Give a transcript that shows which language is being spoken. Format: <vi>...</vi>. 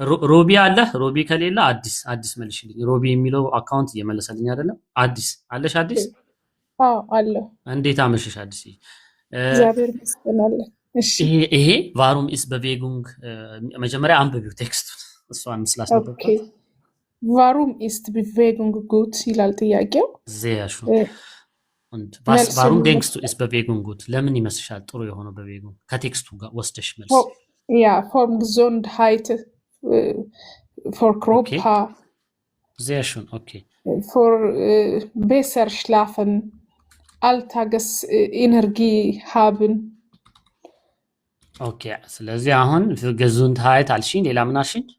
<am>ሮቢ አለ። ሮቢ ከሌለ አዲስ መልሽልኝ። ሮቢ የሚለው አካውንት እየመለሰልኝ አይደለም። አዲስ አለሽ? አዲስ አለ። እንዴት አመሸሽ አዲስ? እግዚአብሔር ይመስገን። ይሄ</am> <de>ቫሩም ኢስ በቬጉንግ</de> <am>መጀመሪያ አንብቢው ቴክስቱን እሷን ስላስነበብኩት።</am> <de>ቫሩም ኢስ በቬጉንግ ጉት</de> <am>ይላል ጥያቄው።</am> <de>ዜያሹ und warum denkst du ist Bewegung gut?</de> <am>ለምን ይመስልሻል ጥሩ የሆነው በቬጉንግ? ከቴክስቱ ጋር ወስደሽ መልስ።</am> <de>for Gesundheit, for Körper. Sehr schön, okay. For besser schlafen, Alltagsenergie haben.</de> <am>ኦኬ ስለዚህ አሁን</am> <de>für Gesundheit</de> <am>አልሽኝ። ሌላ ምን አልሽኝ?</am>